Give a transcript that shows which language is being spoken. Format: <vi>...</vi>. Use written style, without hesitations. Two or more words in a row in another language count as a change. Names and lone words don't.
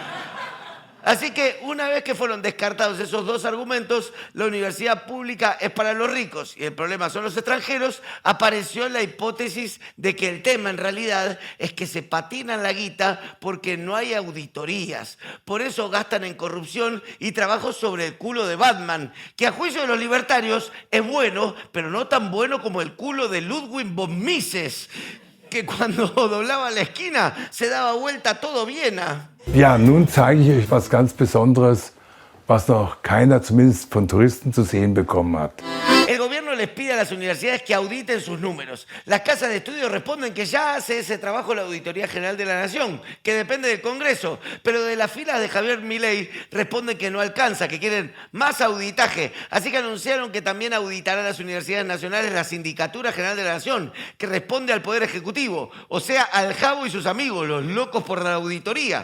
<es>Así que una vez que fueron descartados esos dos argumentos, la universidad pública es para los ricos y el problema son los extranjeros, apareció la hipótesis de que el tema en realidad es que se patinan la guita porque no hay auditorías. Por eso gastan en corrupción y trabajo sobre el culo de Batman, que a juicio de los libertarios es bueno, pero no tan bueno como el culo de Ludwig von Mises, que cuando doblaba la esquina se daba vuelta todo Viena.</es> <de>Ja, nun zeige ich euch was ganz Besonderes, was noch keiner zumindest von Touristen zu sehen bekommen hat.</de> <es>El gobierno les pide a las universidades que auditen sus números. Las casas de estudio responden que ya hace ese trabajo la Auditoría General de la Nación, que depende del Congreso, pero de las filas de Javier Milei responden que no alcanza, que quieren más auditaje. Así que anunciaron que también auditarán las universidades nacionales la Sindicatura General de la Nación, que responde al Poder Ejecutivo, o sea, al Jabo y sus amigos, los locos por la auditoría.</es>